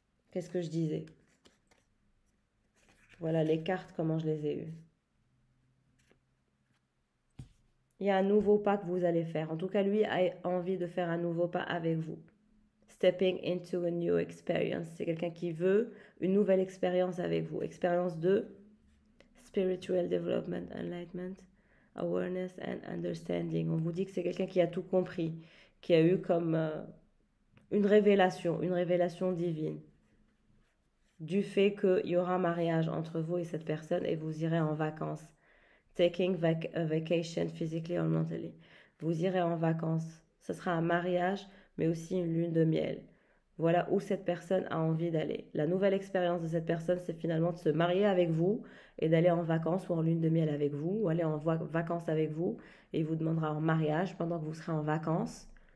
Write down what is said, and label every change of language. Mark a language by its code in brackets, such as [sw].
[fr] Qu'est-ce que je disais? Voilà les cartes, comment je les ai eues. Il y a un nouveau pas que vous allez faire. En tout cas, lui a envie de faire un nouveau pas avec vous. [en] Stepping into a new experience. [fr] C'est quelqu'un qui veut une nouvelle expérience avec vous. Expérience de [en] spiritual development, enlightenment, awareness and understanding. [fr] On vous dit que c'est quelqu'un qui a tout compris, qui a eu comme une révélation divine du fait qu'il y aura un mariage entre vous et cette personne et vous irez en vacances. [en] Taking a vacation physically or mentally. [fr] Vous irez en vacances. Ce sera un mariage, mais aussi une lune de miel. Voilà où cette personne a envie d'aller. La nouvelle expérience de cette personne, c'est finalement de se marier avec vous et d'aller en vacances ou en lune de miel avec vous, ou aller en vacances avec vous, et il vous demandera en mariage pendant que vous serez en vacances.